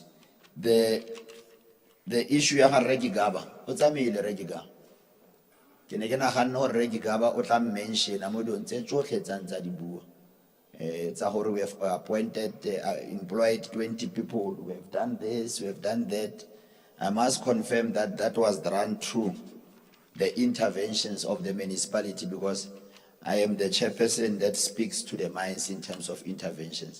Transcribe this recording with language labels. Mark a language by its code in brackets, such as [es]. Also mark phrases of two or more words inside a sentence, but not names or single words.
[en] The issue [tn] ya Regi Gaba, o tsamaile Regi Gaba. Ke ne ke nagana gore Regi Gaba o tla mention mo dilong tse tsotlhe tsa di bua. Tsa gore [en] we have appointed, employed 20 people, we have done this, we have done that. I must confirm that that was done through the interventions of the municipality, because I am the chairperson that speaks to the mines in terms of interventions.